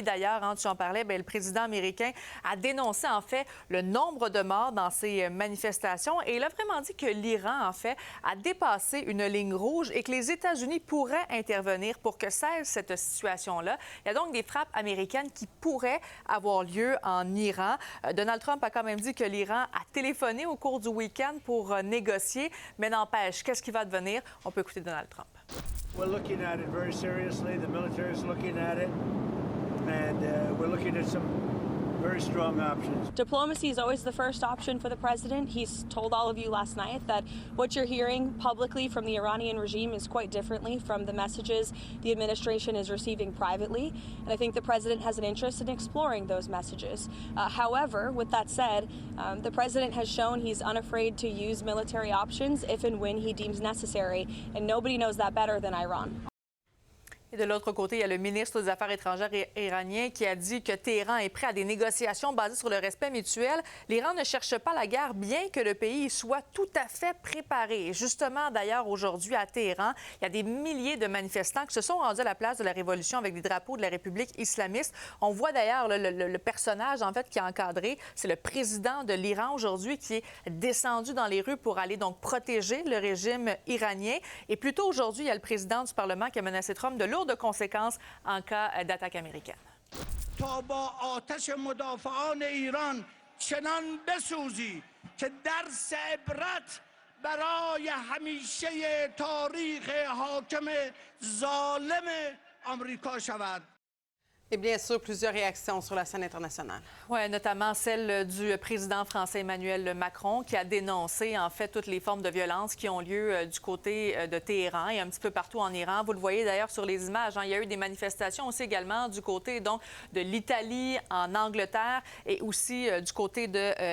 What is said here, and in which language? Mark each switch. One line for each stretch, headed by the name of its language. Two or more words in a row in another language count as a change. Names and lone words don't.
French: D'ailleurs, tu en parlais, bien, le président américain a dénoncé, en fait, le nombre de morts dans ces manifestations et il a vraiment dit que l'Iran, en fait, a dépassé une ligne rouge et que les États-Unis pourraient intervenir pour que cesse cette situation-là. Il y a donc des frappes américaines qui pourraient avoir lieu en Iran. Donald Trump a quand même dit que l'Iran a téléphoné au cours du week-end pour négocier, mais n'empêche, qu'est-ce qui va devenir? On peut écouter Donald Trump.
English: We're looking at it very seriously. The military is looking at it, and we're looking at some very strong options. Diplomacy is always the first option for the president. He's told all of you last night that what you're hearing publicly from the Iranian regime is quite differently from the messages the administration is receiving privately. And I think the president has an interest in exploring those messages. However, with that said, the president has shown he's unafraid to use military options if and when he deems necessary. And nobody knows that better than Iran.
French: Et de l'autre côté, il y a le ministre des Affaires étrangères iranien qui a dit que Téhéran est prêt à des négociations basées sur le respect mutuel. L'Iran ne cherche pas la guerre, bien que le pays soit tout à fait préparé. Et justement, d'ailleurs, aujourd'hui, à Téhéran, il y a des milliers de manifestants qui se sont rendus à la place de la Révolution avec des drapeaux de la République islamiste. On voit d'ailleurs le personnage, en fait, qui est encadré. C'est le président de l'Iran aujourd'hui qui est descendu dans les rues pour aller donc protéger le régime iranien. Et plus tôt aujourd'hui, il y a le président du Parlement qui a menacé Trump de lourdes conséquences en cas d'attaque américaine.
Persian: تا با آتش مدافعان ایران چنان بسوزی که درس عبرت برای همیشه تاریخ حاکم ظالم آمریکا شود.
French: Et bien sûr, plusieurs réactions sur la scène internationale. Oui, notamment celle du président français Emmanuel Macron qui a dénoncé en fait toutes les formes de violence qui ont lieu du côté de Téhéran et un petit peu partout en Iran. Vous le voyez d'ailleurs sur les images. Il y a eu des manifestations aussi également du côté donc de l'Italie, en Angleterre et aussi du côté de l'Allemagne.